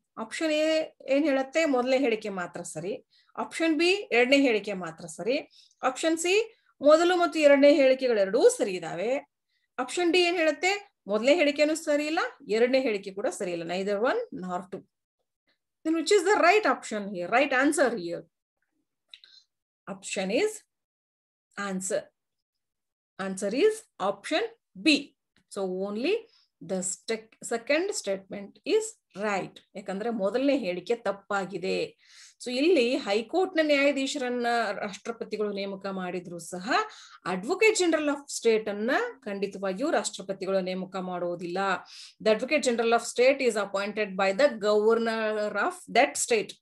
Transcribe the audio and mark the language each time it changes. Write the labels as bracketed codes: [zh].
[kn] Option A ಏನ್ ಹೇಳುತ್ತೆ, ಮೊದಲನೇ ಹೇಳಿಕೆ ಮಾತ್ರ ಸರಿ. ಆಪ್ಷನ್ ಬಿ ಎರಡನೇ ಹೇಳಿಕೆ ಮಾತ್ರ ಸರಿ. ಆಪ್ಷನ್ ಸಿ ಮೊದಲು ಮತ್ತು ಎರಡನೇ ಹೇಳಿಕೆಗಳೆರಡೂ ಸರಿ ಇದಾವೆ. ಆಪ್ಷನ್ ಡಿ ಏನ್ ಹೇಳುತ್ತೆ, ಮೊದಲನೇ ಹೇಳಿಕೆನೂ ಸರಿ ಇಲ್ಲ, ಎರಡನೇ ಹೇಳಿಕೆ ಕೂಡ ಸರಿ ಇಲ್ಲ, [en] Neither 1 nor 2. Then which is the right option here, right answer here? Option is answer is option B. So only the second statement is right. [kn] ಯಾಕಂದ್ರೆ ಮೊದಲನೇ ಹೇಳಿಕೆ ತಪ್ಪಾಗಿದೆ. ಸೊ ಇಲ್ಲಿ ಹೈಕೋರ್ಟ್ ನ ನ್ಯಾಯಾಧೀಶರನ್ನ ರಾಷ್ಟ್ರಪತಿಗಳು ನೇಮಕ ಮಾಡಿದ್ರು ಸಹ ಅಡ್ವೊಕೇಟ್ ಜನರಲ್ ಆಫ್ ಸ್ಟೇಟ್ ಅನ್ನ ಖಂಡಿತವಾಗಿಯೂ ರಾಷ್ಟ್ರಪತಿಗಳು ನೇಮಕ ಮಾಡೋದಿಲ್ಲ. [en] The advocate general of state is appointed by the governor of that state.